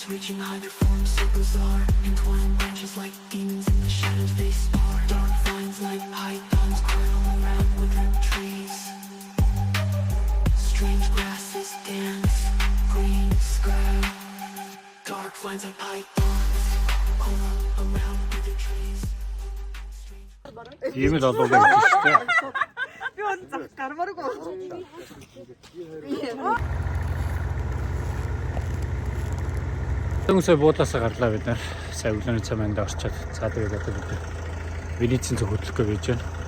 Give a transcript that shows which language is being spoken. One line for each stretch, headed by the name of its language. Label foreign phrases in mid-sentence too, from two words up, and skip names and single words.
English: reaching high, their forms so bizarre. Entwined branches like demons in the shadows they spar. Dark vines like pythons coil around woodland trees. Strange grasses dance, green sky. Dark vines like pythons coil around withered trees.
Mongolian: Ийм л олоо гэж шүү дээ. Би онцох гармааргүй. Төнгөсөө буудлаасаа гарлаа бид нар. Сая өглөөний цай манд орчоод цаа тэгээд одоо бид Венецийн зөв хөдлөхөө гэж байна.